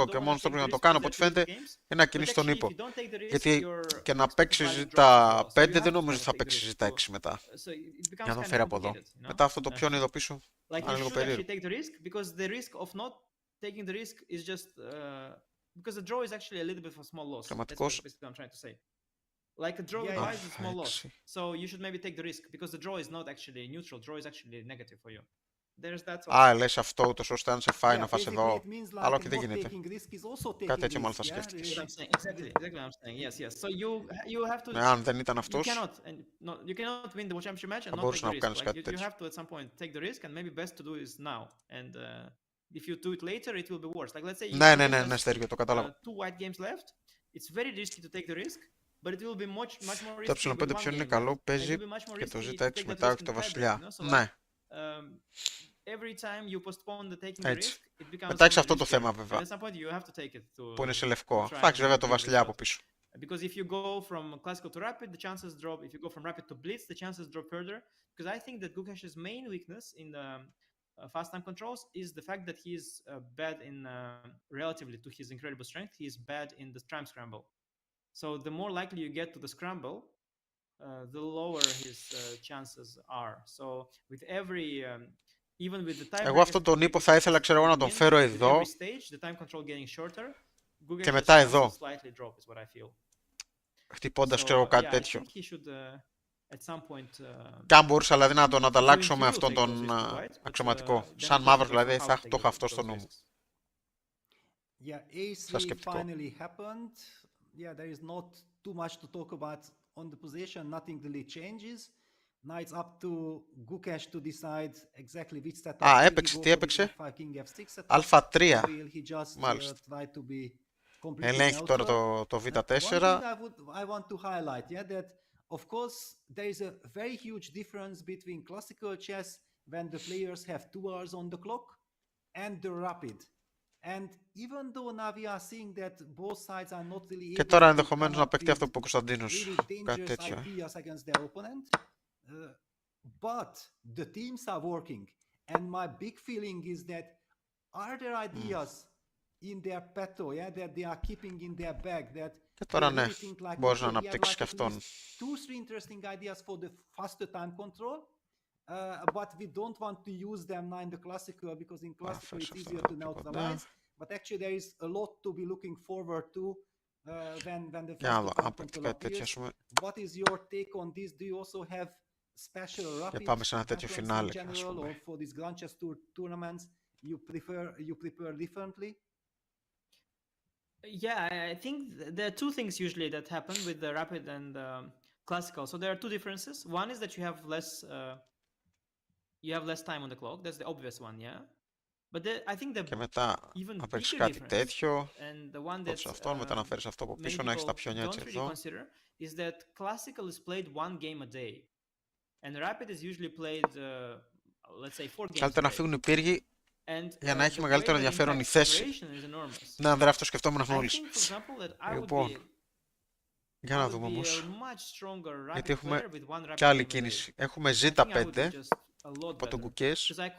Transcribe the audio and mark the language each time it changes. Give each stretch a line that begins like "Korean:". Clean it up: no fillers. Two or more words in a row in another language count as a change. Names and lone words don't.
Greek: Και ο μόνος τρόπος να το κάνω, από ό,τι φαίνεται, είναι να κινήσει τον ύπο. Γιατί και να παίξει ζήτα 5 δεν νομίζω ότι θα παίξει ζήτα 6 μετά. Για να τον φέρει από εδώ. Μετά αυτό το πιόνι εδώ πίσω. Είναι λίγο περίεργο. Αξιωματικός.
English: Like a draw with white is a small loss. So you should maybe take the risk because the draw is not actually neutral. Draw is actually negative for you. There's that.
Greek: Α, λες αυτό ούτως ώστε αν σε φάει να φας εδώ. Αλλά όχι, δεν γίνεται. Κάτι τέτοιο μάλλον θα σκέφτηκες.
English: Exactly what I'm saying. Yes, yes. So you have to.
Greek: Αν δεν ήταν αυτός,
English: you cannot win the championship match and not
Greek: μπορούσε
English: take the
Greek: να κάνεις
English: risk.
Greek: κάτι
English: You
Greek: τέτοιο.
English: have to at some point take the risk and maybe best to do is now. And if you do it later, it will be worse. Like let's say.
Greek: Ναι, Στέργιο, το κατάλαβα.
English: Two white games left. It's very risky to take the risk. But it will be much more
Greek: Το
English: risky.
Greek: ε5 ποιον είναι καλό, παίζει και το ζήτα 6 μετά, όχι το βασιλιά. Ναι. Έτσι. Μετά έχεις αυτό το θέμα βέβαια, που είναι σε λευκό. Θα έχεις βέβαια το βασιλιά από πίσω.
English: Because if you go from classical to rapid, the chances drop. If you go from rapid to blitz, the chances drop further. Because I think that Gukesh's main weakness in the fast time controls is the fact that he is bad in, relatively to his incredible strength, he is bad in the time scramble. So the more likely you get to the scramble, the lower his chances are. So with every, even with the time.
Greek: Εγώ αυτόν τον ύπο θα ήθελα, ξέρω εγώ, να τον φέρω εδώ και μετά εδώ, χτυπώντας, ξέρω εγώ, κάτι τέτοιο. Και αν μπορούσα δηλαδή να τον ανταλλάξω με αυτόν τον αξιωματικό, σαν μαύρο δηλαδή, θα το είχα αυτό στο νου μου. Σαν σκεπτικό.
English: Yeah, there is not too much to talk about on the position. Nothing really changes. Now it's up to Gukesh to decide exactly which setup.
Greek: Α, έπαιξε, τι έπαιξε? Α3. Μάλιστα. Ελέγχει τώρα το Β4.
English: I want to highlight, yeah, that of course there is a very huge difference between classical chess when the players have 2 hours on the clock and the rapid. And even though now we are seeing that both sides are not really
Greek: και τώρα ενδεχομένως να παίξει αυτό που είπε ο Κωνσταντίνος, κάτι τέτοιο.
English: But the teams are working, and my big feeling is that are there ideas in their petto, yeah, that they are keeping in their bag, that
Greek: και τώρα ναι, μπορείς να αναπτύξεις και αυτόν.
English: 2-3 interesting ideas for the faster time control. But we don't want to use them now in the classical because in classical it's easier to neutralize. But actually there is a lot to be looking forward to when the faster time control appears. What is your take on this? Do you also have special rapid in general or for these Grand Chess Tour tournaments you prepare differently? Yeah, I think there are two things usually that happen with the rapid and classical. So there are two differences. One is that you have less time on the clock. That's the obvious one, yeah. But I think the
Greek: και μετά να παίξεις κάτι τέτοιο,
English: that's
Greek: αυτό, μετά να φέρεις αυτό από πίσω, να έχεις τα πιόνια έτσι εδώ.
English: Is that classical is played one game a day, and rapid is usually played, let's say, 4 games.
Greek: Καλύτερα να φύγουν οι πύργοι για να έχει μεγαλύτερο ενδιαφέρον η θέση. Ναι, Ανδρέα, αυτό σκεφτόμουν μόλις. Λοιπόν, για να δούμε όμως, γιατί έχουμε και άλλη κίνηση. Έχουμε Ζ5 από τον Gukesh.